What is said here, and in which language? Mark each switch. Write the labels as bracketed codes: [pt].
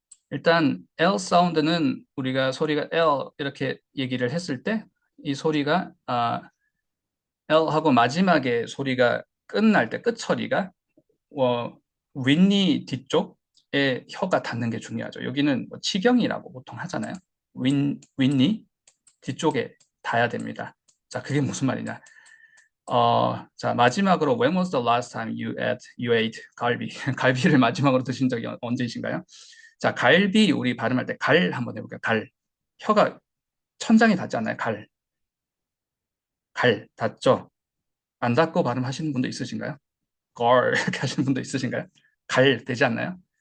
[ko] 일단 L 사운드는 우리가 소리가 L 이렇게 얘기를 했을 때 이 소리가 L하고 마지막에 소리가 끝날 때 끝 처리가 윗니 뒤쪽에 혀가 닿는 게 중요하죠. 여기는 뭐 치경이라고 보통 하잖아요. 윗니 뒤쪽에 닿아야 됩니다. 자, 그게 무슨 말이냐? 자, 마지막으로 [en] When was the last time you ate 갈비? [ko] 갈비를 마지막으로 드신 적이 언제이신가요? 자, 갈비 우리 발음할 때 갈 한번 해볼게요. 갈. 혀가 천장에 닿지 않나요? 갈. 갈. 닿죠? 안 닿고 발음하시는 분도 있으신가요? 걸 이렇게 하시는 분도 있으신가요? 갈 되지 않나요?